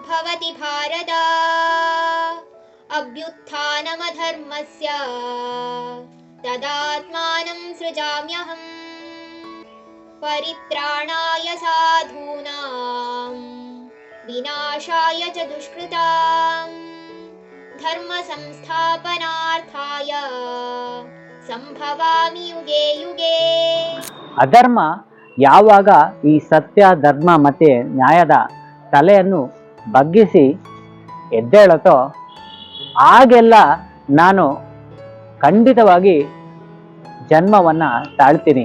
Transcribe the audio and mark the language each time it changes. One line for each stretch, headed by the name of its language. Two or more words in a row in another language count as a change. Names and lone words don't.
Sanskrit: भवति भारत अभ्युत्थानमधर्मस्य तदात्मानं सृजाम्यहम् परित्राणाय साधूनां विनाशाय च दुष्कृतां धर्म संस्थापनार्थाय ಸಂಭವಾಮಿ ಯುಗೆ ಯುಗೆ.
Kannada: ಅಧರ್ಮ ಯಾವಾಗ ಈ ಸತ್ಯ ಧರ್ಮ ಮತ್ತು ನ್ಯಾಯದ ತಲೆಯನ್ನು ಬಗ್ಗಿಸಿ ಎದ್ದೇಳುತ್ತೋ ಆಗೆಲ್ಲ ನಾನು ಖಂಡಿತವಾಗಿ ಜನ್ಮವನ್ನು ತಾಳ್ತೀನಿ.